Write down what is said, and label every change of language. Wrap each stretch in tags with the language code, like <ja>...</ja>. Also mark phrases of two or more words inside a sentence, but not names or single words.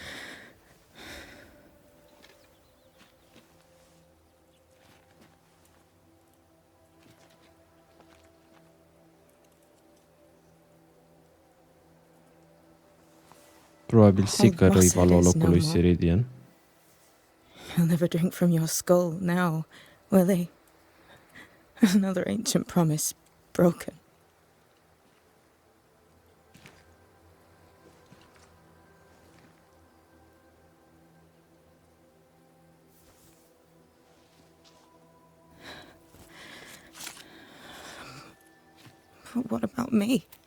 <ro>Probabil Seeker îi va lua locul lui Ciridian.</ro> <en>They'll never drink from your skull now, will they? Another ancient promise broken. But what about me?</en>